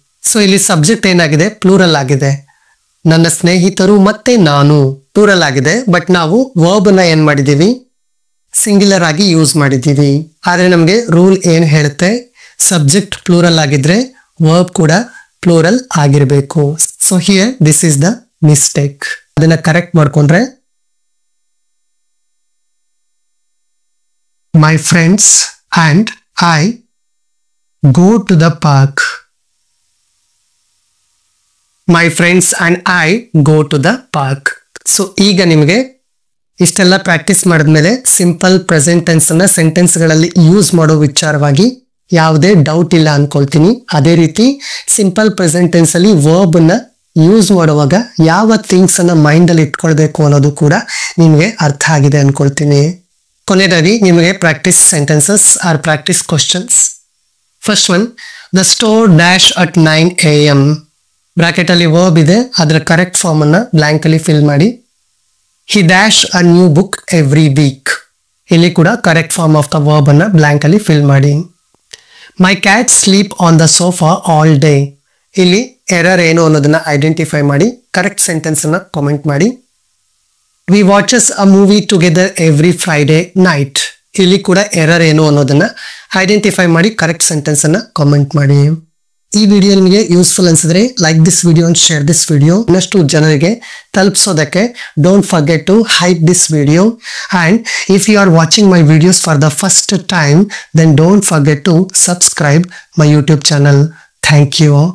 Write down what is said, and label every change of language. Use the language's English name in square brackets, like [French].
[Kannada] So ಇಲ್ಲಿ subject ಏನಾಗಿದೆ, plural ಆಗಿದೆ. ನನ್ನ ಸ್ನೇಹಿತರು ಮತ್ತೆ ನಾನು ಪ್ಲೂರಲ್ ಆಗಿದೆ. ಬಟ್ ನಾವು ವರ್ಬ್ ನ ಏನ್ ಮಾಡಿದೀವಿ, ಸಿಂಗ್ಯುಲರ್ ಆಗಿ ಯೂಸ್ ಮಾಡಿದೀವಿ. ಆದ್ರೆ ನಮ್ಗೆ ರೂಲ್ ಏನ್ ಹೇಳುತ್ತೆ, ಸಬ್ಜೆಕ್ಟ್ ಪ್ಲೂರಲ್ ಆಗಿದ್ರೆ ವರ್ಬ್ ಕೂಡ ಪ್ಲೂರಲ್ ಆಗಿರ್ಬೇಕು. [English] So here this is the mistake. [Kannada] ಅದನ್ನ ಕರೆಕ್ಟ್ ಮಾಡ್ಕೊಂಡ್ರೆ [English] my friends and I go to the park. My friends and I go to the park. [Kannada] So ಈಗ ನಿಮಗೆ ಇಷ್ಟೆಲ್ಲ ಪ್ರಾಕ್ಟೀಸ್ ಮಾಡಿದ್ಮೇಲೆ ಸಿಂಪಲ್ ಪ್ರೆಸೆಂಟ್ ಟೆನ್ಸ್ ಅನ್ನ ಸೆಂಟೆನ್ಸ್ ಗಳಲ್ಲಿ ಯೂಸ್ ಮಾಡೋ ವಿಚಾರವಾಗಿ ಯಾವುದೇ ಡೌಟ್ ಇಲ್ಲ ಅನ್ಕೊಳ್ತೀನಿ. ಅದೇ ರೀತಿ ಸಿಂಪಲ್ ಪ್ರೆಸೆಂಟ್ ಟೆನ್ಸ್ ಅಲ್ಲಿ ವರ್ಬ್ ಅನ್ನ ಯೂಸ್ ಮಾಡುವಾಗ ಯಾವ ಥಿಂಗ್ಸ್ ಅನ್ನ ಮೈಂಡ್ ಅಲ್ಲಿ ಇಟ್ಕೊಳ್ಬೇಕು ಅನ್ನೋದು ಕೂಡ ನಿಮಗೆ ಅರ್ಥ ಆಗಿದೆ ಅನ್ಕೊಳ್ತೀನಿ. ಕೊನೆಯದಾಗಿ ನಿಮಗೆ [English] Practice sentences or practice questions. First one, the store dash at 9 AM. [Kannada] Bracket ಅಲ್ಲಿ ವರ್ಬ್ ಇದೆ, ಅದರ ಕರೆಕ್ಟ್ ಫಾರ್ಮ್ ಅನ್ನ ಬ್ಲಾಂಕ್ ಅಲ್ಲಿ ಫಿಲ್ ಮಾಡಿ. [English] He dash a new book every week. [Kannada] ಇಲ್ಲಿ ಕೂಡ correct form of the verb ಅನ್ನ ಬ್ಲಾಂಕ್ ಅಲ್ಲಿ ಫಿಲ್ ಮಾಡಿ. [English] My cat sleep on the sofa all day. [Kannada] ಇಲ್ಲಿ ಎರರ್ ಏನು ಅನ್ನೋದನ್ನ ಐಡೆಂಟಿಫೈ ಮಾಡಿ ಕರೆಕ್ಟ್ ಸೆಂಟೆನ್ಸ್ ಅನ್ನ ಕಾಮೆಂಟ್ ಮಾಡಿ. [English] We watches a movie together every Friday night. [Kannada] ಇಲ್ಲಿ ಕೂಡ ಎರರ್ ಏನು ಅನ್ನೋದನ್ನ ಐಡೆಂಟಿಫೈ ಮಾಡಿ ಕರೆಕ್ಟ್ ಸೆಂಟೆನ್ಸ್ ಅನ್ನ ಕಾಮೆಂಟ್ ಮಾಡಿ. ಈ ವಿಡಿಯೋ ನಿಮಗೆ ಯೂಸ್ಫುಲ್ ಅನ್ಸಿದ್ರೆ [English] Like this video and share this video. [Kannada] ಇನ್ನಷ್ಟು ಜನರಿಗೆ ತಲುಪಿಸೋದಕ್ಕೆ [English] Don't forget to hype this video. And if you are watching my videos for the first time then don't forget to subscribe my YouTube channel. Thank you.